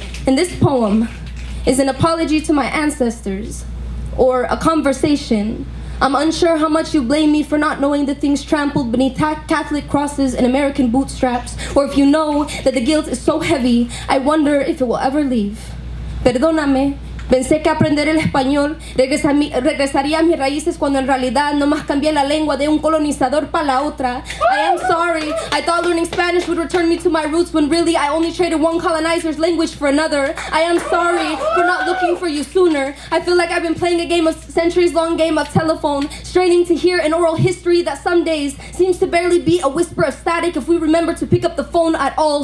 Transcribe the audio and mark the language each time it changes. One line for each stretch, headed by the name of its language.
English: And this poem is an apology to my ancestors, or a conversation. I'm unsure how much you blame me for not knowing the things trampled beneath Catholic crosses and American bootstraps, or if you know that the guilt is so heavy, I wonder if it will ever leave.
Spanish: Perdóname, pensé que aprender el español regresaría a mis raíces cuando en realidad nomás cambié la lengua de un colonizador para la otra.
English: I am sorry, I thought learning Spanish would return me to my roots when really I only traded one colonizer's language for another. I am sorry for not looking for you sooner. I feel like I've been playing a centuries-long game of telephone, straining to hear an oral history that some days seems to barely be a whisper of static if we remember to pick up the phone at all.